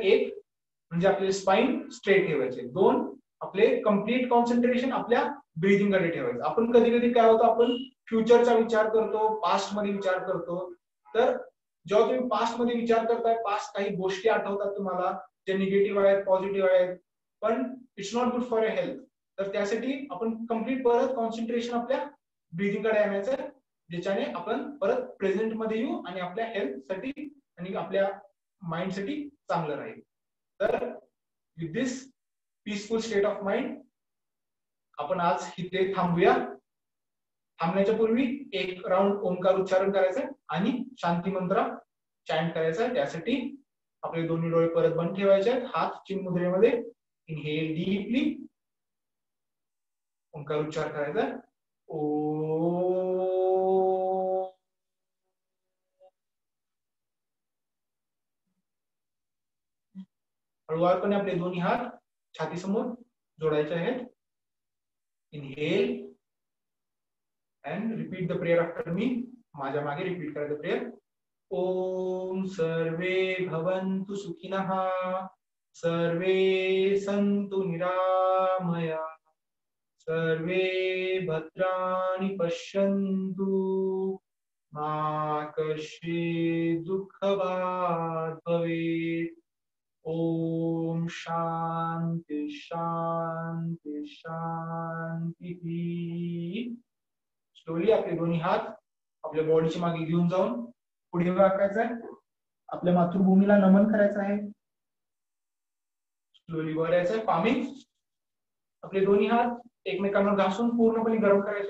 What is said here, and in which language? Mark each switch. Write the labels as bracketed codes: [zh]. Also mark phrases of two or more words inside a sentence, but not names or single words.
[mr] एक म्हणजे आपले [en] spine straight [mr] ठेवायचे, 2 आपले [en] complete concentration [mr] आपल्या ब्रीदिंग कडे ठेवायचं. आपण कधी कधी काय होतं, आपण फ्युचरचा विचार करतो, पास्ट मध्ये विचार करतो. तर जेव्हा तुम्ही पास्ट मध्ये विचार करताय, पास्ट काही गोष्टी आठवतात तुम्हाला जे निगेटिव्ह आहेत, पॉझिटिव्ह आहेत, पण [en] it's not good for your health. [mr] तर त्यासाठी आपण कम्प्लीट परत कॉन्सन्ट्रेशन आपल्या ब्रीदिंग कडे आणायचं, ज्याच्याने आपण परत प्रेझेंट मध्ये येऊ आणि आपल्या हेल्थ साठी आणि आपल्या माइंड साठी चांगलं राहील. तर [en] with this peaceful state of mind [mr] आपण आज इथे थांबूया. थांबण्याच्या पूर्वी एक राऊंड ओंकार उच्चारण करायचं आणि शांती मंत्र चॅन्ट करायचा. त्यासाठी आपले दोन्ही डोळे परत बंद ठेवायचे आहेत, हात चिन्मुद्रेमध्ये. [en] inhale deeply, [mr] ओंकार उच्चार करायचा. ओ, हळूवारपणे आपले दोन्ही हात छातीसमोर जोडायचे आहेत. [en] inhale and repeat the prayer after me. [mr] माझ्या मागे रिपीट करायचं प्रेयर. [sa] ओम सर्वे भवन्तु सुखिनः सर्वे सन्तु निरामया सर्वे भद्राणि पश्यन्तु मा कश्चित् दुःखभाग् भवेत् ओम शांति शांति शांती. [mr] स्लोली आपले दोन्ही हात आपल्या बॉडीच्या मागे घेऊन जाऊन पुढे वाकायचं आहे. आपल्या मातृभूमीला नमन करायचं आहे. स्लोली वर यायचं, पामिंग. आपले दोन्ही हात एकमेकांवर घासून पूर्णपणे गरम करायचे.